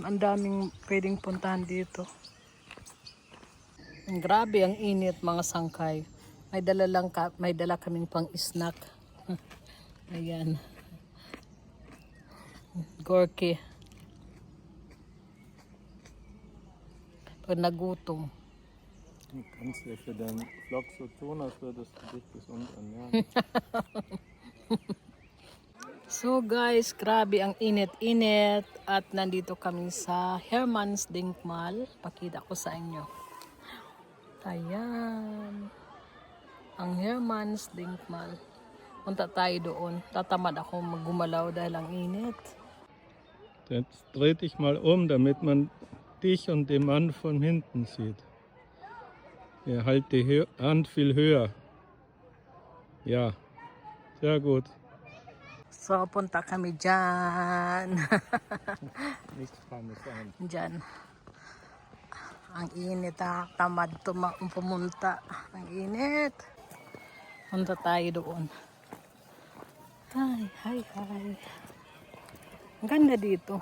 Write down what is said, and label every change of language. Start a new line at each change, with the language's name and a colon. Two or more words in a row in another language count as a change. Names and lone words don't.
Filipino: Ang daming pwedeng puntahan dito. Grabe ang init, mga sangkay. May dala kaming pang snack. Ayan. Gorky. Pag nagutom.
German: Du kannst ja für deinen Vlog so tun, als würdest du dich gesund ernähren.
Filipino: So guys, grabe ang init-init at nandito kami sa Hermans Denkmal. Pakita ko sa inyo. Ayan. Ang Hermans Denkmal. Punta tayo doon. Tatamad ako maggumalaw dahil ang init.
German: Jetzt dreh dich mal damit man dich und den Mann von hinten sieht. Ja, halt die Hand viel höher. Ja, sehr gut.
Filipino: So, punta kami dyan.
German: Nichts Parmesan.
Filipino: Dyan. Ang init ha. Tamad pumunta. Ang init. Punta tayo doon. Hi, hi, hi. Ang ganda dito.